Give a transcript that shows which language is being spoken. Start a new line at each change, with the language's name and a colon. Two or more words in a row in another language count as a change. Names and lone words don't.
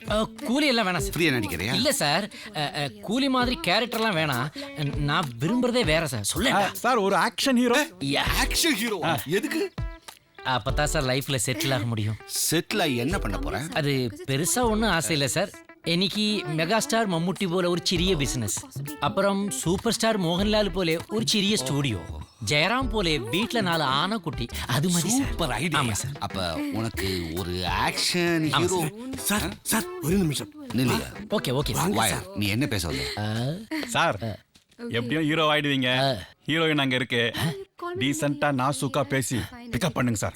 Tamil: கூலி எல்லாம் வேணாம் சார் ஃப்ரீயா நடிக்கிறியா இல்ல சார் கூலி மாதிரி கேரக்டர்லாம் வேணாம் நான் விரும்புறதே வேற சார் சொல்ல சார் ஒரு ஆக்ஷன் ஹீரோ ஆக்ஷன் ஹீரோ எதுக்கு அப்பதான் சார் லைஃப்ல செட்டில் ஆக முடியும் செட்டில் ஆகி என்ன பண்ண போறேன் அது பெருசா ஒன்றும் ஆசை இல்லை சார்
Malayalam: എനിക്ക് മെഗാസ്റ്റാർ മമ്മൂട്ടി പോലെ ഒരു ചെറിയ ബിസിനസ് അപ്പുറം സൂപ്പർ സ്റ്റാർ മോഹൻലാൽ പോലെ ഒരു ചെറിയ സ്റ്റുഡിയോ ജയറാം പോലെ വീട്ടിലെ 4 ആനക്കുട്ടി അത് മതി
Tamil: சூப்பர் ஐடியா சார் அப்ப உனக்கு ஒரு ஆக்ஷன் ஹீரோ சார் சார் ஒரு நிமிஷம் நில்லையா ஓகே ஓகே வாயா நீ என்ன பேச வந்த சார் எப்படியும் ஹீரோ ஆயிடுவீங்க ஹீரோயின் அங்க இருக்கு டீசென்ட்டா நாசூக்கா பேசி பிக்கப் பண்ணுங்க சார்